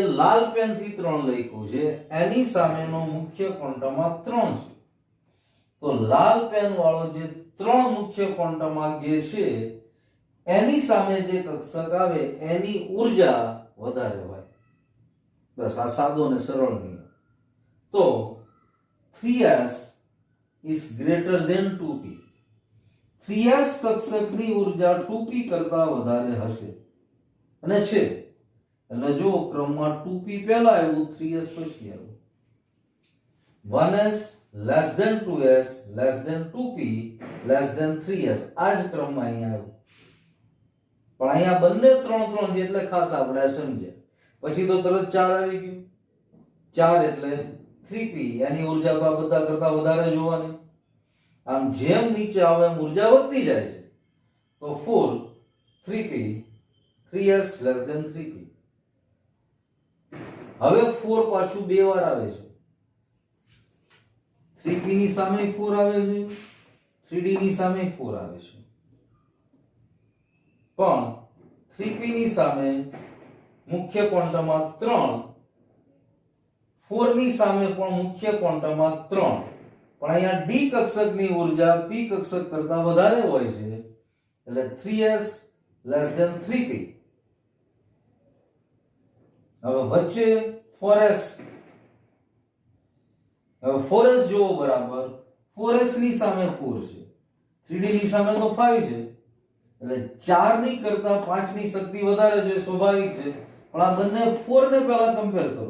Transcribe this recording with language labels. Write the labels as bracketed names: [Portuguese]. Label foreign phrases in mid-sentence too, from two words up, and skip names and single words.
[Gujarati] લાલ પેન થી 3 લખ્યું છે એની સામેનો મુખ્ય ક્વોન્ટમ આંક 3 છે તો લાલ પેન વાળો જે 3 મુખ્ય ક્વોન્ટમ આંક જે છે એની સામે જે કક્ષક આવે એની ઊર્જા વધારે હોય બસ આ સાદો અને સરળ નિયમ તો [English] 3s is greater than 2p [Gujarati] 3s કક્ષકની ઊર્જા 2p કરતા વધારે હશે અને છે એટલે જો ક્રમમાં 2p પહેલા આવ્યું 3s પછી આવ્યું [English] 1s less than 2s less than 2p less than 3s [Gujarati] આ જ ક્રમમાં અહીંયા આવ્યું પણ અહીંયા બંને 3 3 છે એટલે ખાસ આપણે સમજ્યા પછી તો તરત 4 આવી ગયું 4 એટલે 3p એની ઊર્જા તો આ બધા કરતા વધારે જોવાની આમ જેમ નીચે આવે એમ ઊર્જા વધતી જાય છે તો 4 3p [English] 3s less than 3p [Gujarati] હવે 4 પાછું બે વાર આવે છે. 3p ની સામે 4 આવે છે, 3d ની સામે 4 આવે છે, પણ 3p ની સામે મુખ્ય ક્વોન્ટમમાં 3, 4 ની સામે પણ મુખ્ય ક્વોન્ટમમાં 3, પણ અહીંયા d કક્ષકની ઊર્જા p કક્ષક કરતા વધારે હોય છે, એટલે [English] 3s less than 3p. [Gujarati] હવે વચ્ચે 4s, હવે 4s જોવો બરાબર, 4s ની સામે 4 છે, 3d ની સામે તો 5 છે, એટલે 4 ની કરતા 5 ની શક્તિ વધારે છે, સ્વાભાવિક છે, પણ આ બંને 4 ને પહેલા કમ્પેર કરો.